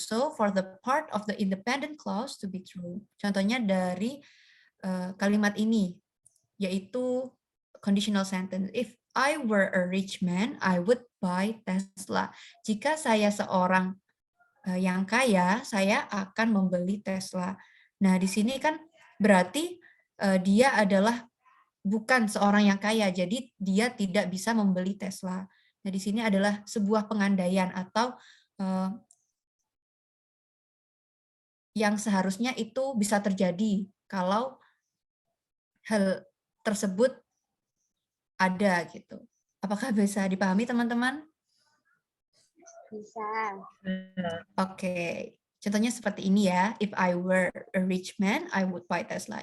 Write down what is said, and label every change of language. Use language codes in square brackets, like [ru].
[en] So for the part of the independent clause to be true. [id] Contohnya dari kalimat ini yaitu conditional sentence. [en] If I were a rich man, I would buy Tesla. [id] Jika saya seorang yang kaya, saya akan membeli Tesla. Nah, di sini kan berarti dia adalah bukan seorang yang kaya, jadi dia tidak bisa membeli Tesla. Nah, di sini adalah sebuah pengandaian atau yang seharusnya itu bisa terjadi kalau hal tersebut ada gitu. Apakah bisa dipahami teman-teman? Bisa. Oke. Contohnya seperti ini ya. [en] If I were a rich man, I would buy Tesla.